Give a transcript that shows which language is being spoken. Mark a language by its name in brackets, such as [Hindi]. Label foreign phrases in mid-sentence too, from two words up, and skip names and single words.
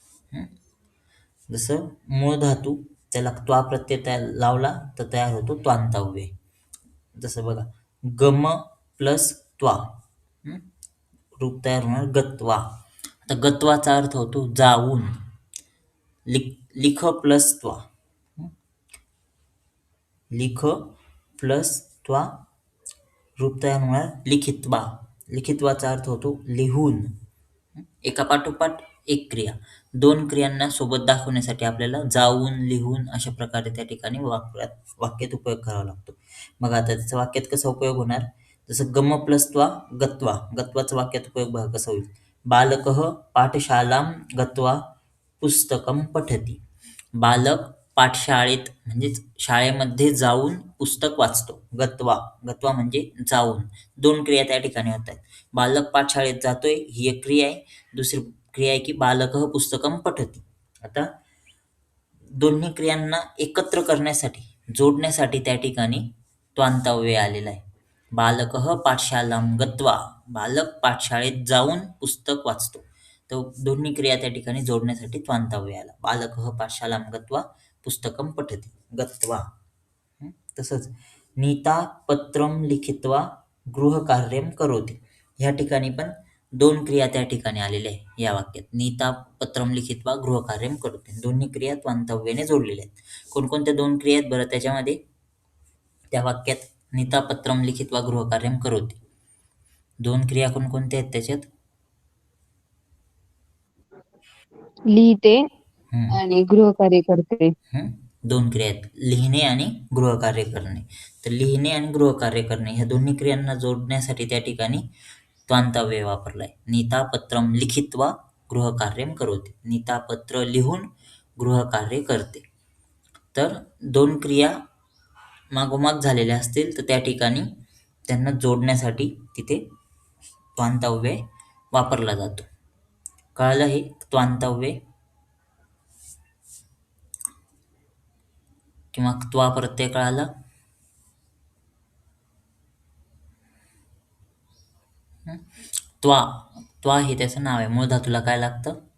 [Marathi] जसं मूळ धातू त्याला त्वा प्रत्यय लावला तर तयार होतो त्वांत अव्यय. जसं बघा गम प्लस त्वा रूप तयार होणार गत्वा. आता गत्वाचा अर्थ होतो जाऊन. लिख प्लस त्वा. लिख प्लस त्वा रूप तयार होणार लिखित्वा. लिखित्वाचा अर्थ होतो लिहून. एका पाठोपाठ एक क्रिया. दोन क्रियांना सोबत दाखवण्यासाठी आपल्याला जाऊन, लिहून अशा प्रकारे त्या ठिकाणी वाक्यात उपयोग करावा लागतो. मग आता त्याचा वाक्यात कसा उपयोग होणार जसं गम प्लस त्वा गत्वा. गत्वाचा वाक्यात उपयोग बघा कसा होईल. [Sanskrit] बालकः पाठशालां गत्वा पुस्तकं पठति. [Marathi] बालक पाठशाळेत म्हणजेच शाळेमध्ये जाऊन पुस्तक वाचतो. गत्वा. गत्वा म्हणजे जाऊन. दोन क्रिया त्या ठिकाणी होत आहेत. बालक पाठशाळेत जातोय ही एक क्रिया आहे. दुसरी क्रिया आहे की [Sanskrit] बालकः पुस्तकं पठति. [Marathi] आता दोन्ही क्रियांना एकत्र करण्यासाठी, जोडण्यासाठी त्या ठिकाणी त्वांत अव्यय आलेला आहे. [Sanskrit] बालकः पाठशालां गत्वा. [Marathi] बालक पाठशाळेत जाऊन पुस्तक वाचतो. तर दोन्ही क्रिया त्या ठिकाणी जोडण्यासाठी त्वांत अव्यय आला. [Sanskrit] बालकः पाठशालां गत्वा पुस्तकं पठति. [Marathi] गत्वा. [Sanskrit] तसंच नीता पत्रं लिखित्वा गृहकार्यं करोति. [Marathi] ह्या ठिकाणी पण दोन क्रिया त्या ठिकाणी आलेल्या आहे या वाक्यात. [Sanskrit] नीता पत्रं लिखित्वा गृहकार्यं करोति. [Marathi] दोन्ही क्रिया त्वांत अव्ययाने जोडलेल्या आहेत. कोणकोणत्या दोन क्रिया आहेत बरं त्याच्यामध्ये त्या वाक्यात [Sanskrit] नीता पत्रं लिखित्वा गृहकार्यं करोति. [Marathi] दोन क्रिया कोणकोणत्या आहेत त्याच्यात लिहिते हम्म, आणि गृहकार्य करते. दोन क्रिया आहेत लिहिणे आणि गृहकार्य करणे. तर लिहिणे आणि गृहकार्य करणे ह्या दोन्ही क्रियांना जोडण्यासाठी त्या ठिकाणी त्वांत अव्यय वापरलाय. [Sanskrit] नीता पत्रं लिखित्वा गृहकार्यं करोति. [Marathi] नीता पत्र लिहून गृहकार्य करते. तर दोन क्रिया मागोमाग झालेल्या असतील तर त्या ठिकाणी त्यांना जोडण्यासाठी तिथे त्वांत अव्यय वापरला जातो. कळालं हे त्वांत अव्यय किंवा त्वा प्रत्यय कळाला. त्वा. त्वा हे त्याचं नाव आहे. मूळ धातूला काय लागतं